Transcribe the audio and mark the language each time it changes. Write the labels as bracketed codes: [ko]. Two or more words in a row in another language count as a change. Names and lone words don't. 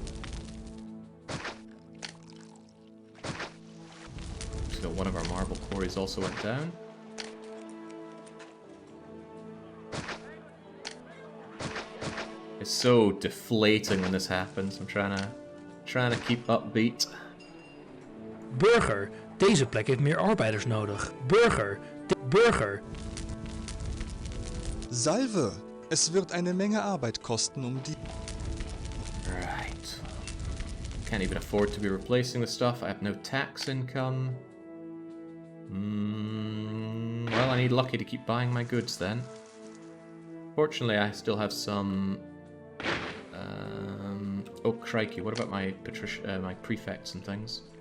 [en] So one of our marble quarries also went down. It's so deflating when this happens. I'm trying to keep upbeat. [nl] Burger, deze plek heeft meer arbeiders nodig. Burger. Salve! [de] Es wird eine Menge Arbeit kosten, die... [en] Right. Can't even afford to be replacing the stuff. I have no tax income. Well, I need lucky to keep buying my goods then. Fortunately, I still have some... Oh, crikey, what about my my prefects and things?